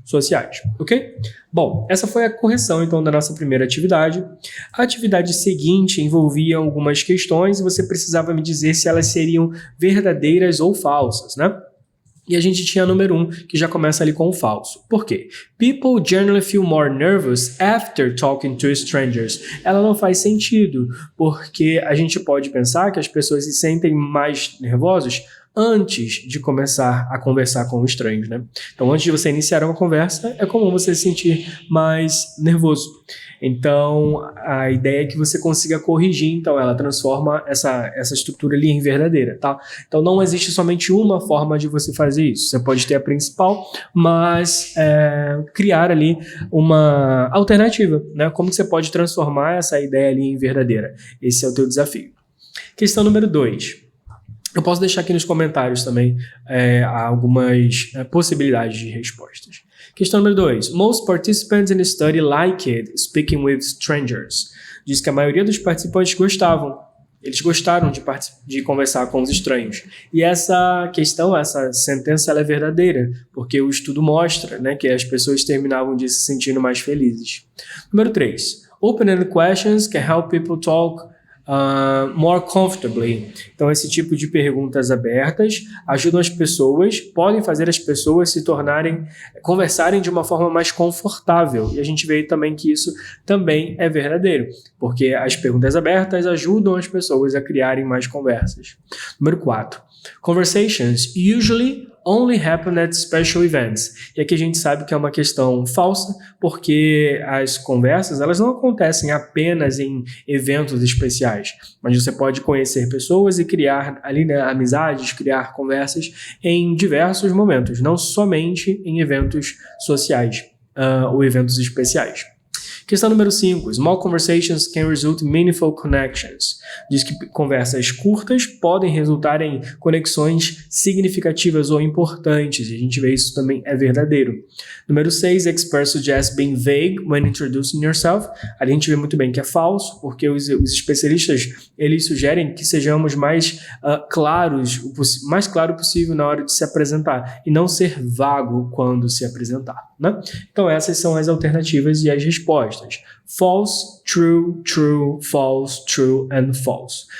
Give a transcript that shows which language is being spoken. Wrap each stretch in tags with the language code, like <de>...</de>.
<pt>sociais, ok? Bom, essa foi a correção, então, da nossa primeira atividade. A atividade seguinte envolvia algumas questões e você precisava me dizer se elas seriam verdadeiras ou falsas, né? E a gente tinha a número 1, que já começa ali com o falso. Por quê?</pt> <en>People generally feel more nervous after talking to strangers.</en> <pt>Ela não faz sentido, porque a gente pode pensar que as pessoas se sentem mais nervosos antes de começar a conversar com estranhos, né? Então, antes de você iniciar uma conversa, é comum você se sentir mais nervoso. Então, a ideia é que você consiga corrigir, então ela transforma essa estrutura ali em verdadeira, tá? Então, não existe somente uma forma de você fazer isso. Você pode ter a principal, mas criar ali uma alternativa, né? Como que você pode transformar essa ideia ali em verdadeira? Esse é o teu desafio. Questão número 2. Eu posso deixar aqui nos comentários também algumas possibilidades de respostas. Questão número 2.</pt> <en>Most participants in the study liked speaking with strangers.</en> <pt>Diz que a maioria dos participantes gostavam. Eles gostaram de conversar com os estranhos. E essa questão, essa sentença, ela é verdadeira, porque o estudo mostra, né, que as pessoas terminavam de se sentindo mais felizes. Número 3.</pt> <en>Open-ended questions can help people talk more comfortably.</en> <pt>Então, esse tipo de perguntas abertas ajudam as pessoas, podem fazer as pessoas conversarem de uma forma mais confortável. E a gente vê também que isso também é verdadeiro, porque as perguntas abertas ajudam as pessoas a criarem mais conversas. Número 4.</pt> <en>Conversations usually only happen at special events.</en> <pt>E aqui a gente sabe que é uma questão falsa, porque as conversas elas não acontecem apenas em eventos especiais, mas você pode conhecer pessoas e criar ali, né, amizades, criar conversas em diversos momentos, não somente em eventos sociais ou eventos especiais. Questão número 5.</pt> <en>Small conversations can result in meaningful connections.</en> <pt>Diz que conversas curtas podem resultar em conexões significativas ou importantes. E a gente vê isso também é verdadeiro. Número 6.</pt> <en>Experts suggest being vague when introducing yourself.</en> <pt>A gente vê muito bem que é falso, porque os especialistas eles sugerem que sejamos mais claros, o mais claro possível na hora de se apresentar e não ser vago quando se apresentar, né? Então essas são as alternativas e as respostas.</pt> <en>False, true, true, false, true and false.</en>